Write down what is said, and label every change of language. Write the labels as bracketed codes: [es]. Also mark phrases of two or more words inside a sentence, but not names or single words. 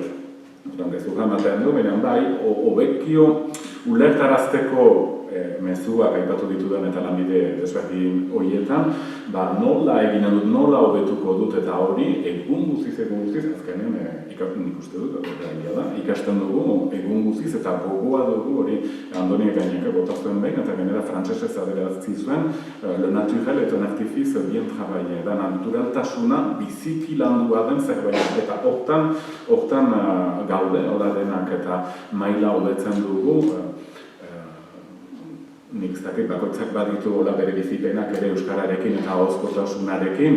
[eu] Gezurra ematen du, baina bai, hobekio ulertarazteko mezuak aipatu ditudan eta lanbide desberdin horietan, nola egin dut, nola hobetuko dut eta hori egun guztiz, azkenean nik uste dut, ikasten dugu egun guztiz eta gogoa dugu hori Andoni Gaineke botazuen behin eta genera frantsesez aderazzi zuen [fr] le naturel et un artifice bien travaillé, [eu] da naturaltasuna biziki landua den zerbait eta hortan gaude, hola denak eta maila hobetzen dugu. Nik ez dakit bakoitzak baditu hola bere bizipenak ere euskararekin eta ahozkotasunarekin.